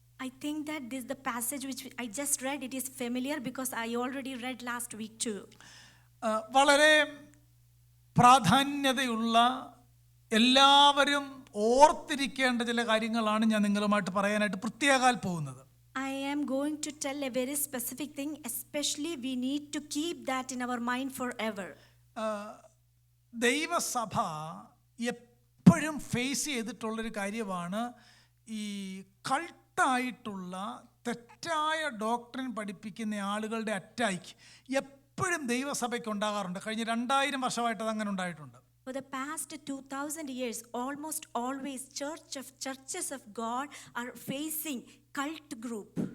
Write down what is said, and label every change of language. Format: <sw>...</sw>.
<en>I think that this the passage which I just read, it is familiar because I already read last week too.</en> <ml>വളരെ പ്രാധാന്യതയുള്ള എല്ലാവരും ഓർത്തിരിക്കേണ്ട ചില കാര്യങ്ങളാണ് ഞാൻ നിങ്ങളുമായിട്ട് പറയാനായിട്ട് പ്രത്യേകാൽ പോകുന്നത്.</ml> <en>I am going to tell a very specific thing, especially we need to keep that in our mind forever.</en> <ml>ദൈവസഭ എപ്പോഴും ഫേസ് ചെയ്തിട്ടുള്ളൊരു കാര്യമാണ് ഈ കൾട്ടായിട്ടുള്ള തെറ്റായ ഡോക്ട്രിൻ പഠിപ്പിക്കുന്ന ആളുകളുടെ അറ്റാക്ക് എപ്പോഴും ദൈവസഭയ്ക്ക് ഉണ്ടാകാറുണ്ട്. കഴിഞ്ഞ 2000 വർഷമായിട്ട് അതങ്ങനെ ഉണ്ടായിട്ടുണ്ട്.</ml> <en>For the past 2000 years, almost always churches of God are facing cult group.</en>